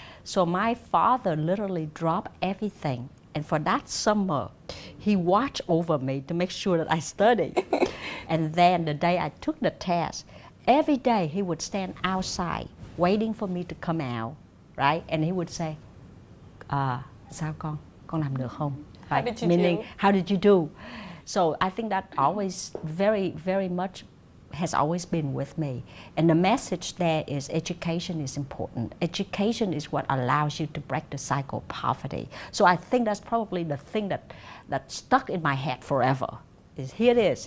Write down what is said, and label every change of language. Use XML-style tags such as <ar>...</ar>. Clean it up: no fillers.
<en>So my father literally dropped everything. And for that summer, he watched over me to make sure that I studied. And then the day I took the test, every day he would stand outside waiting for me to come out, right? And he would say,</en> <vi>sao con làm được không?</vi> <en>How did you meaning, do? How did you do? So I think that always very, very much has always been with me. And the message there is education is important. Education is what allows you to break the cycle of poverty. So I think that's probably the thing that stuck in my head forever, Here it is.</en>